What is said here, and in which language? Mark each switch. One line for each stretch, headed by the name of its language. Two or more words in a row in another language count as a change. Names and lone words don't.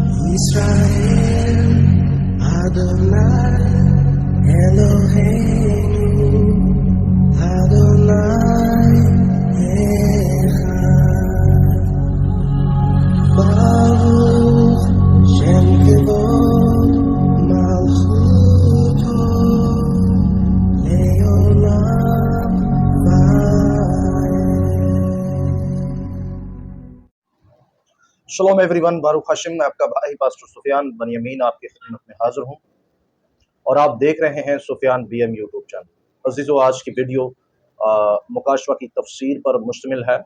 Hebrew: ישראל, אדוני, אלוהינו, אדוני, אחד. ברוך שם כבוד מלכותו לעולם ועד.
Urdu: شالوم ایوری ون,
Hebrew: ברוך השם,
Urdu: میں آپ کا بھائی پاسٹر سفیان بنیامین آپ کی خدمت میں حاضر ہوں اور آپ دیکھ رہے ہیں سفیان بی ایم
English: YouTube channel.
Urdu: عزیزو، آج کی ویڈیو مکاشوا کی تفسیر پر مشتمل ہے.